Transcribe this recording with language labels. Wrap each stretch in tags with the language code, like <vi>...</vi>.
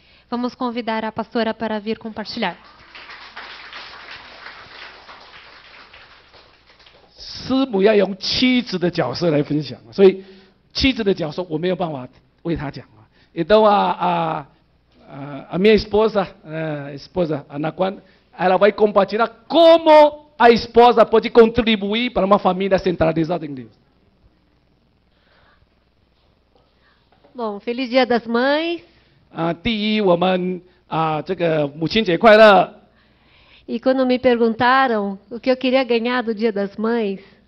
<pt>Vamos convidar a pastora para vir compartilhar.</pt> <zh>师母要用妻子的角色来分享，所以妻子的角色我没有办法为她讲啊。</zh> <pt>Então a minha esposa, Ana Quan, ela vai compartilhar como a esposa pode contribuir para uma família centralizada em Deus. Bom, feliz Dia das Mães.</pt> <zh>第一，我们这个母亲节快乐。</zh> <pt>E quando me perguntaram o que eu queria ganhar do Dia das Mães,</pt>